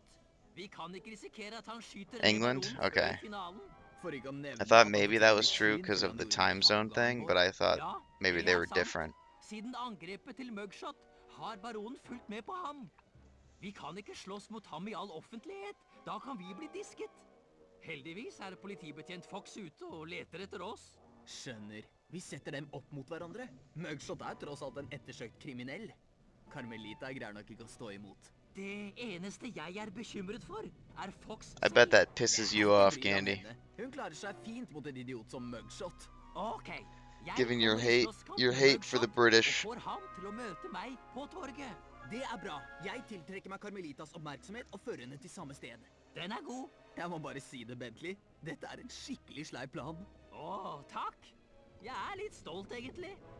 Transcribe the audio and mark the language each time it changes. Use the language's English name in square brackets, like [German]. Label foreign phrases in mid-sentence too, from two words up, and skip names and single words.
[Norwegian] Vi kan ikke risikere at han skyter England? personen før Okay. finalen. For ikke å nevne [English] I thought [Norwegian] at [English] maybe [Norwegian] han [English] that [Norwegian] fikk [English] was [Norwegian] litt [English] true [Norwegian] syn [English] because [Norwegian] for [English] of [Norwegian] han [English] the [Norwegian] gjorde [English] time zone [Norwegian] hangaren [English] thing, [Norwegian] vår. [English] but I thought [Norwegian] Ja, [English] maybe [Norwegian] det [English] they [Norwegian] er [English] were [Norwegian] sant. [English] different. [Norwegian] Siden angrepet til mugshot har baronen fulgt med på ham. Vi kan ikke slåss mot ham i all offentlighet. Da kan vi bli disket. Heldigvis er politibetjent Fox ute og leter etter oss. Skjønner. Vi setter dem opp mot hverandre. Mugshot er tross alt en ettersøkt kriminell. Carmelita greier nok ikke å stå imot. Det eneste jeg er bekymret for, er Fox [English] I bet that pisses you [Norwegian] Ikke [English] off, [Norwegian] bry deg om Candy. henne. Hun klarer seg fint mot en idiot som Mugshot. Ok, jeg [English] Given your [Norwegian] kommer i [English] hate, [Norwegian] slåsskamp [English] your [Norwegian] med [English] hate for the [Norwegian] Mugshot, [English] British. [Norwegian] og får ham til å møte meg på torget. Det er bra. Jeg tiltrekker meg Carmelitas oppmerksomhet og fører henne til samme sted. Den er god. Jeg må bare si det, Bentley. Dette er en skikkelig sleip plan. Å, takk. Jeg er litt stolt, egentlig.